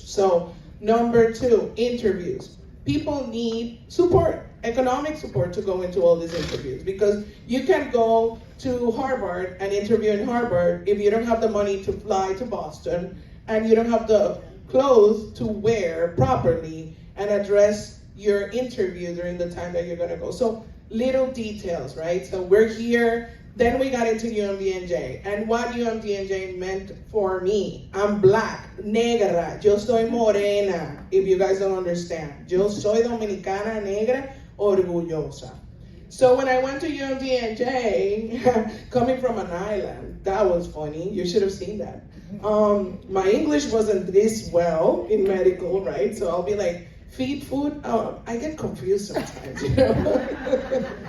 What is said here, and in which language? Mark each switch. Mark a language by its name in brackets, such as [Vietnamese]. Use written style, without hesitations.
[English] So, number two, interviews. People need support, economic support to go into all these interviews, because you can go to Harvard and interview in Harvard if you don't have the money to fly to Boston and you don't have the clothes to wear properly and address your interview during the time that you're gonna go. So, little details, right? So we're here, then we got into UMDNJ, and what UMDNJ meant for me. I'm black, [Spanish] negra, yo soy morena, [English] if you guys don't understand. [Spanish] Yo soy dominicana, negra, orgullosa. [English] So when I went to UMDNJ, coming from an island, that was funny, you should have seen that. My English wasn't this well in medical, right? So I'll be like, feed food, I get confused sometimes, you know.